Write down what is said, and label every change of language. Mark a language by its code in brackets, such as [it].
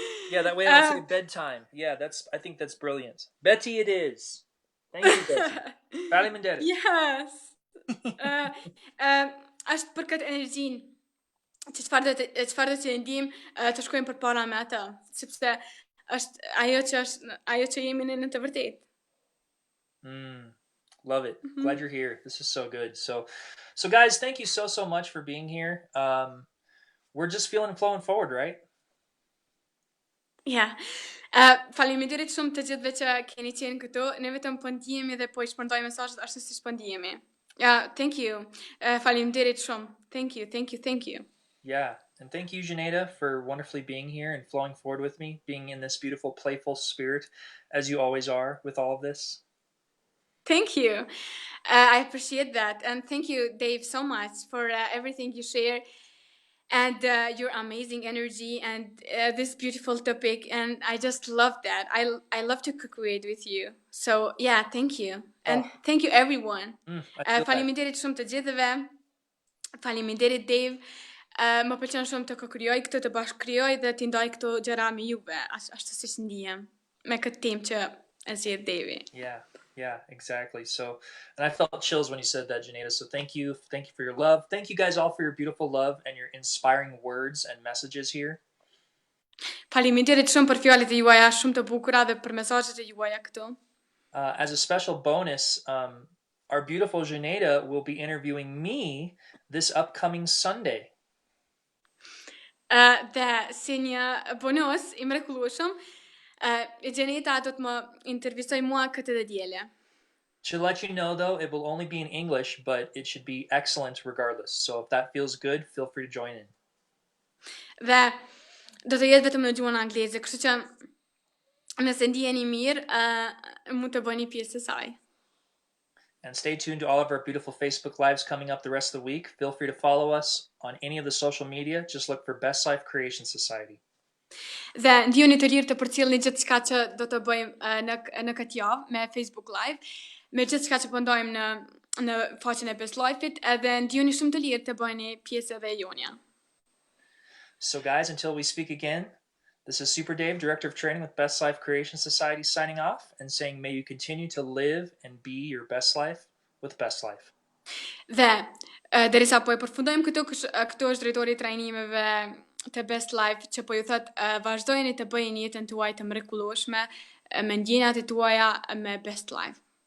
[en] Yeah, that way I don't say bedtime. Yeah, I think that's brilliant. Betty it is. Thank you, Betty. [sq] Faleminderit. [en] Yes. [sq] Është për këtë energjinë që çfarë që ndijmë të shkojmë përpara me atë, sepse është ajo që jemi në të vërtetë. [en] Love it. Glad you're here. This is so good. So guys, thank you so much for being here. We're just feeling and flowing forward, right? Yeah. [sq] Faleminderit shumë të gjithëve që keni qenë këtu. Ne vetëm po ndihemi dhe po I shpërndaj mesazhet ashtu siç po ndihemi. [en] Yeah, thank you. [sq] Faleminderit shumë. [en] Thank you. Yeah, and thank you, Xheneta, for wonderfully being here and flowing forward with me, being in this beautiful, playful spirit, as you always are with all of this. Thank you. I appreciate that. And thank you, Dave, so much for everything you share and your amazing energy and this beautiful topic. And I just love that. I love to co-create with you. So, yeah, thank you. And thank you, everyone. [sq] Faleminderit shumë të gjithëve. Faleminderit, Dave. Më pëlqen shumë të ko-krijoj këtë, të bashkëkrijoj dhe t'i ndaj këto gjëra me juve, ashtu siç ndihem me këtë temë që e zgjedh Devi. [en] Yeah, exactly. So, and I felt chills when you said that, Xheneta. So thank you for your love. Thank you guys all for your beautiful love and your inspiring words and messages here. [sq] Faleminderit shumë për fjalët e juaja shumë të bukura dhe për mesazhet e juaja këtu. [en] As a special bonus, our beautiful Xheneta will be interviewing me this upcoming Sunday. [sq] Dhe si një bonus I mrekullueshëm, Xheneta do të më intervistoj mua këtë dhe diele. [en] To let you know, though, it will only be in English, but it should be excellent regardless. So if that feels good, feel free to join in. [sq] Dhe do të jetë vetëm në gjuhën angleze, kështu që nëse ndiheni mirë, mund të bëni pjesë së saj. [en] And stay tuned to all of our beautiful Facebook Lives coming up the rest of the week. Feel free to follow us on any of the social media. Just look for Best Life Creation Society. [sq] Dhe ndihuni të lirë të përcjellni gjithçka që do të bëjmë në këtë javë me Facebook Live, me gjithçka që po ndajmë në faqen e Best Life-it, edhe ndihuni shumë të lirë të bëni pjesë edhe jonja. [en] So guys, until we speak again, this is Super Dave, Director of Training with Best Life Creation Society, signing off and saying may you continue to live and be your best life with Best Life. [sq] Dhe derisa po e përfundojmë këtu është drejtori i trajnimeve të Best Life që po ju thot vazhdojeni të bëjeni jetën tuaj të mrekullueshme me ndjenjat e tuaja me Best Life.